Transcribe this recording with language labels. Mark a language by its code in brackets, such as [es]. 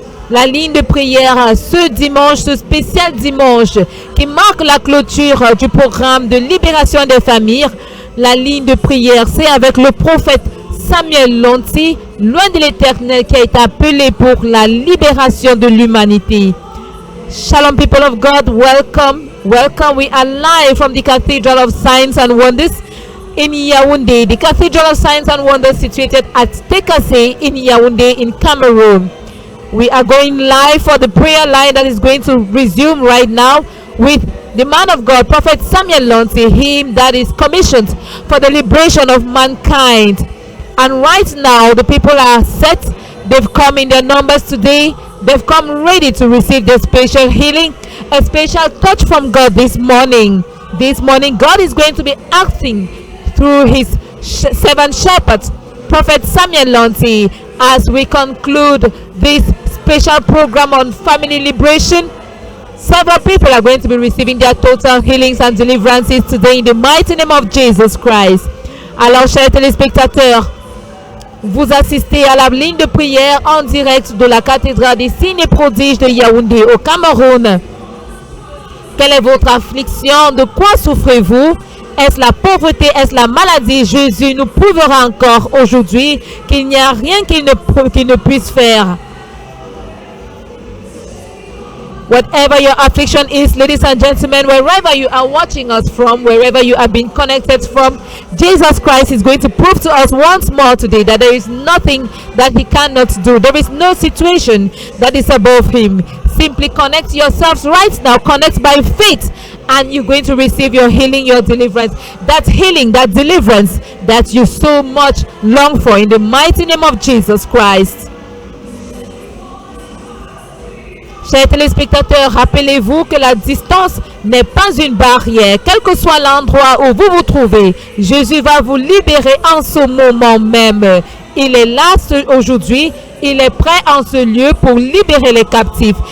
[fr] La ligne de prière ce dimanche, ce spécial dimanche qui marque la clôture du programme de libération des familles. La ligne de prière, c'est avec le prophète Samuel Lonti, loin de l'Éternel, qui a été appelé pour la libération de l'humanité. [en] Shalom, people of God, welcome. Welcome. We are live from the Cathedral of Signs and Wonders in Yaoundé. The Cathedral of Signs and Wonders situated at Tekase in Yaoundé in Cameroon. We are going live for the prayer line that is going to resume right now with the man of God, Prophet Samuel Lonti, him that is commissioned for the liberation of mankind. And right now, the people are set. They've come in their numbers today. They've come ready to receive the special healing, a special touch from God this morning. This morning, God is going to be acting through his seven shepherds, Prophet Samuel Lonti, as we conclude this special program on family liberation. Several people are going to be receiving their total healings and deliverances today in the mighty name of Jesus Christ. [fr] Alors, chers téléspectateurs, vous assistez à la ligne de prière en direct de la cathédrale des signes et prodiges de Yaoundé au Cameroun. Quelle est votre affliction? De quoi souffrez-vous? Est-ce la pauvreté? Est-ce la maladie? Jésus nous prouvera encore aujourd'hui qu'il n'y a rien qu'il ne puisse faire. [en] Whatever your affliction is, ladies and gentlemen, wherever you are watching us from, wherever you have been connected from, Jesus Christ is going to prove to us once more today that there is nothing that he cannot do. There is no situation that is above him. Simply connect yourselves right now. Connect by faith, and you're going to receive your healing, your deliverance. That healing, that deliverance that you so much long for in the mighty name of Jesus Christ. [fr] Chers téléspectateurs, rappelez-vous que la distance n'est pas une barrière. Quel que soit l'endroit où vous vous trouvez, Jésus va vous libérer en ce moment même. Il est là aujourd'hui, il est prêt en ce lieu pour libérer les captifs.